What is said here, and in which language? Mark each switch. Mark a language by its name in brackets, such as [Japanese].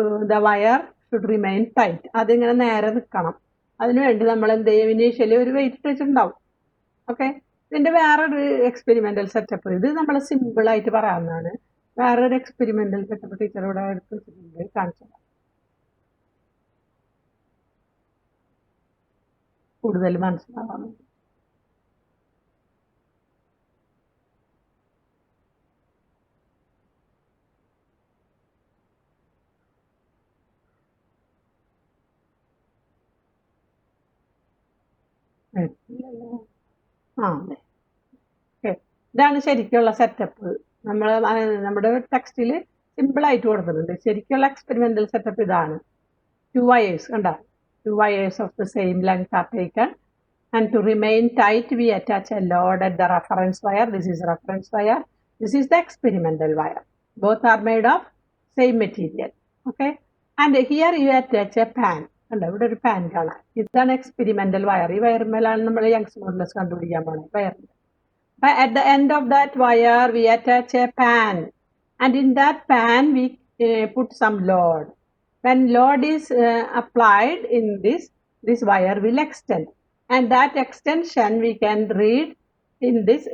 [English] The wire should remain tight. [Malayalam] അതിങ്ങനെ നേരെ നിൽക്കണം. അതിനുവേണ്ടി നമ്മൾ എന്ത് ചെയ്യും? ഇനീഷ്യലി ഒരു വെയിറ്റ് ഇട്ട് വെച്ചിട്ടുണ്ടാവും. ഓക്കെ. ഇതിൻ്റെ വേറൊരു എക്സ്പെരിമെൻ്റൽ സെറ്റപ്പ്, ഇത് നമ്മൾ സിമ്പിളായിട്ട് പറയാവുന്നതാണ്. വേറൊരു എക്സ്പെരിമെൻ്റൽ സെറ്റപ്പ് ടീച്ചർ ഇവിടെ എടുത്ത് വെച്ചിട്ടുണ്ട്, കാണിച്ചത് കൂടുതൽ മനസ്സിലാവാൻ വേണ്ടി. അതെ, ഓക്കെ. ഇതാണ് ശരിക്കുള്ള സെറ്റപ്പ്. നമ്മുടെ ടെക്സ്റ്റിൽ സിമ്പിളായിട്ട് കൊടുത്തിട്ടുണ്ട്. ശരിക്കുള്ള എക്സ്പെരിമെൻ്റൽ സെറ്റപ്പ് ഇതാണ്. [English] 2 wires, [Malayalam] കണ്ട, [English] 2 wires of the same length are taken, and to remain tight we attach a load at the reference wire. This is reference wire, this is the experimental wire. Both are made of same material. Okay. And here you attach a pan. [Malayalam] കണ്ട, ഇവിടെ ഒരു pan കാണാം. ഇതാണ് experimental wire. ഈ വയറിന്മേലാണ് നമ്മൾ Young's modulus കണ്ടുപിടിക്കാൻ പോകുന്നത്, വയറിൻ്റെ. [English] At the end of that wire we attach a pan, and in that pan we put some load. When load is applied in this wire will extend, and that extension we can read in this.